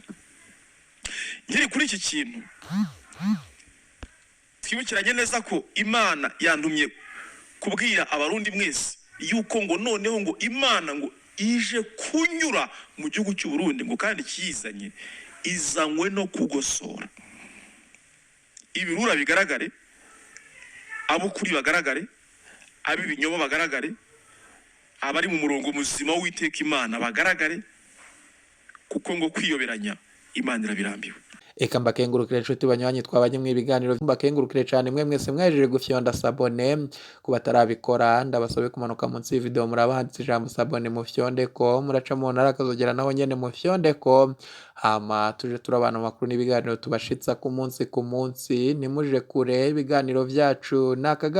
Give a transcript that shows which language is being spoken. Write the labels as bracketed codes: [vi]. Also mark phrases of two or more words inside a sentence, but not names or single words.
[rn] Ngiri kuri iki kintu twibukiranye neza ko Imana yantumye kubwira abarundi mwese yuko ngo noneho ngo Imana ngo ije kunyura mu gihugu cy'u Burundi, ngo kandi kiyizanye izanywe no kugosora. Ibirura bigaragare ab'ukuri bagaragare, ab'ibinyoma bagaragare, abari mu murongo muzima w'Uwiteka Imana bagaragare, kuko ngo kwiyoberanya Imana irabirambiwe. Eka mbakengurukire inshuti banywanyi twabanye mu ibiganiro, mbakengurukire cyane mwe mwese mwajeje gufyonda sabone, ku batarabikora ndabasabe kumanuka munsi y'video murabahanditse ijambo sabone mu fyondeko, muraca mu ntara akazogera naho nyene mu fyondeko, hama tuje turabana amakuru n'ibiganiro tubashitsa ku munsi, nimuje kure ibiganiro vyacu nakagaruka.